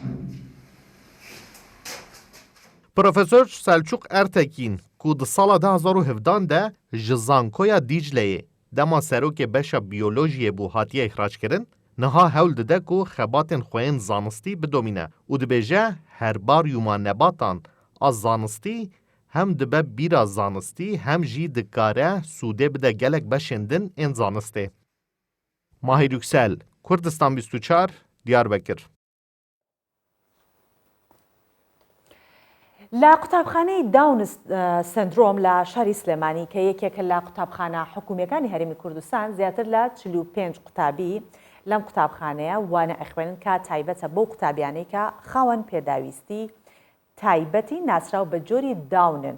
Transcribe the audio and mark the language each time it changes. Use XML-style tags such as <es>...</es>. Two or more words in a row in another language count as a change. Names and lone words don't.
<ku>Profesör Selçuk Ertekin ku di sala 2017 de ji Zankoya Dicleyê dema serokê beşa biyolojiyê bû hatiye îxraçkirin, niha hewl dide ku xebatên xweyên zanistî bidomîne û dibêje herbaryûma nebatan a zanistî hem dibe bîra zanistî hem jî dikare sûdê bide gelek beşên din ên zanistê. Mahir Yüksel, Kurdistan 24, Diyarbekir.</ku> <ckb>لە قوتابخانەی داون سندرۆم لە شاری سلێمانی کە یەکێکە لە قوتابخانە حکوومیەکانی هەرێمی کوردستان زیاتر لە 45 قوتابی لەم قوتابخانەیە وانە ئەخوێنن کە تایبەتە بۆ قوتابیانەی کە خاوەن پێداویستی تایبەتی ناسراو بە جۆری داونن.</ckb>